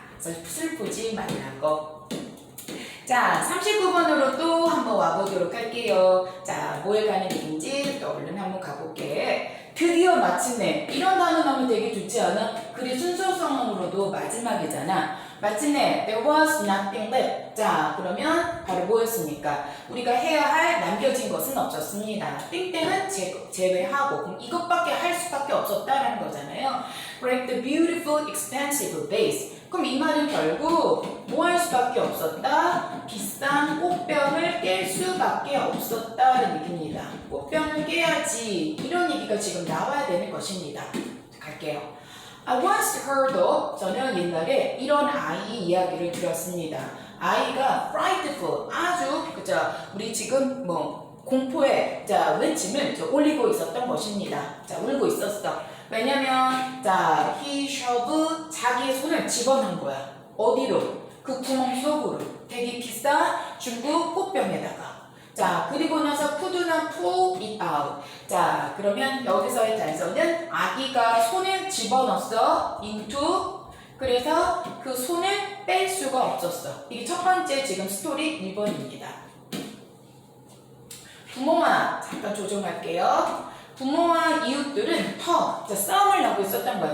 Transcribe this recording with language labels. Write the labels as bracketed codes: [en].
[ko] 그래서 슬프지 말라고. 자, 39번으로 또 한번 와보도록 할게요. 자, 뭐에 관한 얘기인지 또 얼른 한번 가볼게. 드디어 마침내. 이런 단어 나오면 되게 좋지 않아? 글의 순서상으로도 마지막이잖아. 마침내 [en] there was nothing left. [ko] 자, 그러면 바로 뭐였습니까? 우리가 해야 할 남겨진 것은 없었습니다. 땡땡은 제외하고 그럼 이것밖에 할 수밖에 없었다라는 거잖아요. [en] Break the beautiful expensive vase. [ko] 그럼 이 말은 결국 뭐 할 수밖에 없었다? 비싼 꽃병을 깰 수밖에 없었다는 얘기입니다. 꽃병을 깨야지 이런 얘기가 지금 나와야 되는 것입니다. 갈게요. [en] I once heard of, [ko] 저는 옛날에 이런 아이 이야기를 들었습니다. 아이가 frightful, 아주 그죠? 우리 지금 뭐 공포의 자 외침을 올리고 있었던 것입니다. 자, 울고 있었어. 왜냐면 자 [en] he shoved [ko] 자기의 손을 집어넣은 거야. 어디로? 그 구멍 속으로. 되게 비싼 중국 꽃병에다가. [en] 자, [ko] 그리고 나서 [en] could not pull it out. [ko] 자, 그러면 여기서의 단서는 아기가 손을 집어넣었어. [en] into. [ko] 그래서 그 손을 뺄 수가 없었어. 이게 첫 번째 지금 스토리 1번입니다. 부모와 잠깐 조정할게요. 부모와 이웃들은 싸움을 하고 있었던 거야.